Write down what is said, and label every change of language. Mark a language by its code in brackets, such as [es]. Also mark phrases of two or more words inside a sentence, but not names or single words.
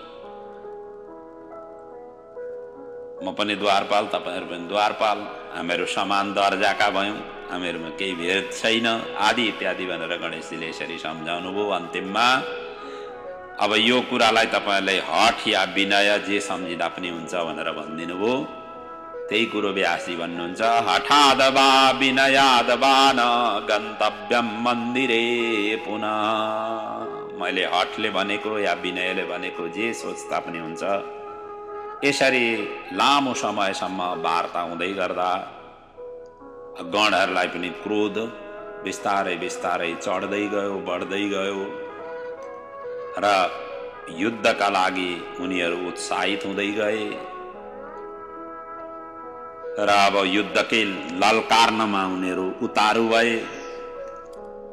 [ne] म पनि द्वारपाल, तपाईहरू पनि द्वारपाल, हामीहरू समान दर्जाका भयौँ, हामीहरूमा केही भेद छैन आदि इत्यादि भनेर गणेशजीले यसरी सम्झाउनु भयो। अन्तिममा अब यो कुरालाई तपाईहरूले हठ या विनय जे सम्झिँदा पनि हुन्छ भनेर भनिदिनु भयो। त्यही कुरो व्यासजी भन्नुहुन्छ, [sa] हठादवा विनयादवा न गन्तव्यम मन्दिरे पुनः। [ne] मैले हठले भनेको या विनयले भनेको जे सोच्दा पनि हुन्छ। यसरी लामो समयसम्म वार्ता हुँदै गर्दा गणहरूलाई पनि क्रोध बिस्तारै बिस्तारै चढ्दै गयो, बढ्दै गयो र युद्धका लागि उनीहरू उत्साहित हुँदै गए र अब युद्धकै ललकार्नमा उनीहरू उतारू भए।